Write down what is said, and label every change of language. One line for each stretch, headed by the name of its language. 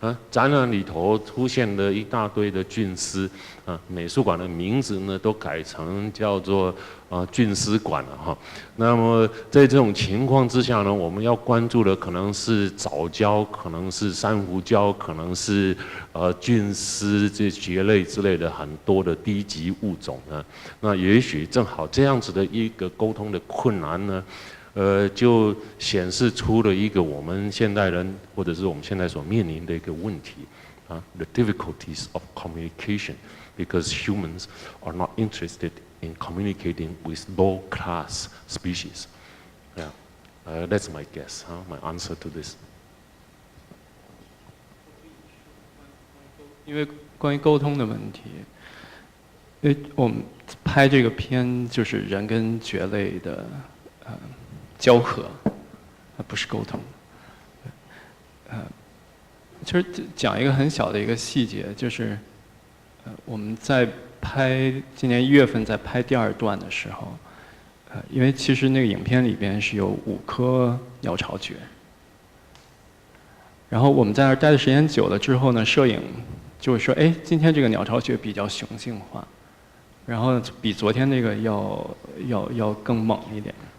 Chinese: 展览里头出现了一大堆的菌丝美术馆的名字呢都改成叫做菌丝馆了那么在这种情况之下呢，我们要关注的可能是藻礁，可能是珊瑚礁，可能是菌丝这蕨类之类的很多的低级物种呢。那也许正好这样子的一个沟通的困难呢。就显示出了一个我们现代人或者是我们现在所面临的一个问题
English: the difficulties of communication because humans are not interested in communicating with low-class species. Yeah, that's my guess, my answer to this.
Chinese: 因为关于沟通的问题，因为我们拍这个片就是人跟蕨类的交合，不是沟通。其实讲一个很小的一个细节，就是我们在拍今年1月份在拍第2段的时候，因为其实那个影片里边是有5颗鸟巢蕨，然后我们在那儿待的时间久了之后呢，摄影就会说，哎，今天这个鸟巢蕨比较雄性化，然后比昨天那个要更猛一点。